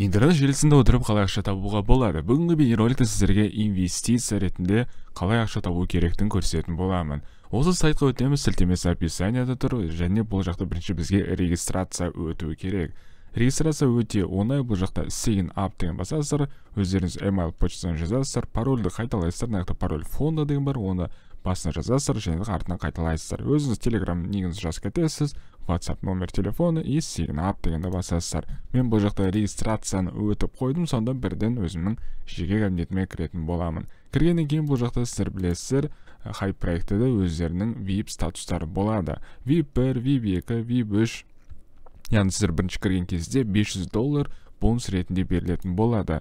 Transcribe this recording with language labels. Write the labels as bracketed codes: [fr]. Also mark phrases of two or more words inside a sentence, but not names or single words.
[kk] Интернет желісінде отырып қалай ақша табуға болады? Бүгінгі бейнероликте сіздерге инвестиция ретінде қалай ақша табу керектігін көрсететін боламын. Осы сайтқа өтеміз, сілтемесі описанияда тұр, және бұл жақта бірінші бізге регистрация өту керек. Регистрация өте оңай. Бұл жақта [en] sign up [kk] деген басасыздар, өздеріңіз email почтадан жазасыздар, парольді қайталайсыздар, нақты пароль фонда деген бар, оны басына жазасыздар, және артынан қайталайсыздар. Өзіңіз Telegram негізін жазып кетесіз, WhatsApp [ru] номер телефоны и [en] sign up [kk] дегенді басасыздар. Мен бұл жақта регистрацияны өтіп қойдым, сонда бірден өзімнің жеке кабинетіме кіретін боламын. Кіргеннен кейін бұл жақта сіздер білесіздер, Hype проектіде өздерінің VIP статустары болады. VIP 1, VIP 2, VIP 3. Яғни сіздер бірінші кірген кезде $500 бонус ретінде берілетін болады.